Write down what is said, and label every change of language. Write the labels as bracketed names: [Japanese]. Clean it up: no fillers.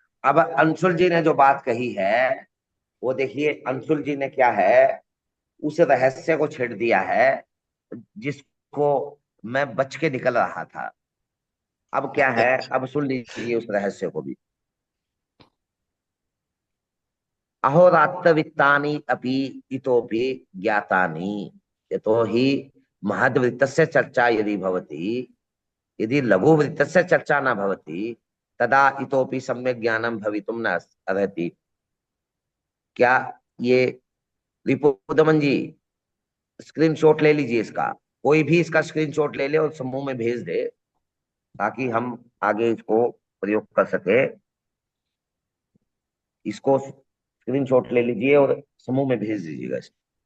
[Hindi] अब अंशुल जी ने जो बात कही है वो देखिए, अंशुल जी ने क्या है, उस रहस्य को छेड़ दिया है जिसको मैं बच के निकल रहा था। अब क्या है, अब सुन लीजिए उस रहस्य को भी। [Sanskrit] अहोरात्रवित्तानि अपि इतोपि ज्ञातानि यतो हि महद्वृत्तस्य चर्चा यदि भवति, यदि लघुवृत्तस्य चर्चा न भवति तदा इतोपि सम्यक् ज्ञानं भवितुं न अर्हति। [Hindi] क्या ये रिपुदमन जी स्क्रीनशॉट ले लीजिए इसका, कोई भी इसका स्क्रीनशॉट ले ले और समूह में भेज दे ताकि हम आगे इसको प्रयोग कर सके। इसको स्क्रीनशॉट ले लीजिए और समूह में भेज दीजिएगा इसको।